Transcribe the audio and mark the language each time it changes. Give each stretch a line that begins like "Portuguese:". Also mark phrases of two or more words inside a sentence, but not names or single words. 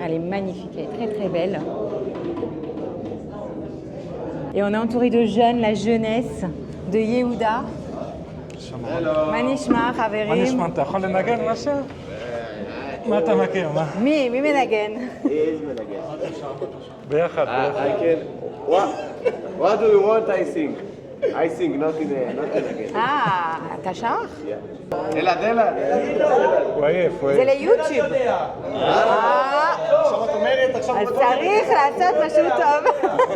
French: Elle est magnifique, elle est très très belle. Et on est entouré de jeunes, la jeunesse de Yehuda.
Hebrew: מה נשמע, חברים. מי מנגן? ביחד.
English: I can. What do you want? I sing. I sing, not in again.
Hebrew: אתה שר? Dela, dela. הוא עייף, הוא זה עייף. ליוטיוב. אז צריך לעשות משהו טוב.